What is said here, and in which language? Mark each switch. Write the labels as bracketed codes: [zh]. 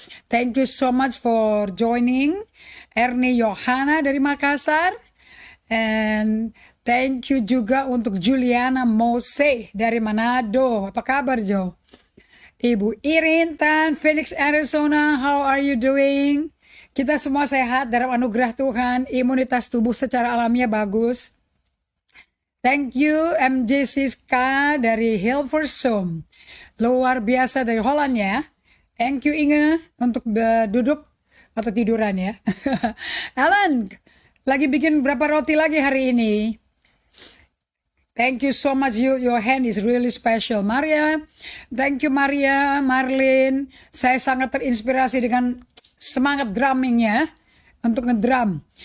[en] Thank you so much for joining. [id] Ernie Yohana dari Makassar. [en] And thank you [id] juga untuk Juliana Mose dari Manado. Apa kabar Jo? [en] Ibu Irin Tan, Phoenix, Arizona, how are you doing? [id] Kita semua sehat dalam anugerah Tuhan, imunitas tubuh secara alamiah bagus. [en] Thank you [id] MJ Siska dari Hilversum, luar biasa dari Holland ya. [en] Thank you [id] Inge untuk duduk atau tiduran ya. Alan, lagi bikin berapa roti lagi hari ini? [en] Thank you so much, your hand is really special. Maria, thank you Maria, Marlin. [id] Saya sangat terinspirasi dengan semangat drummingnya untuk ngedrum.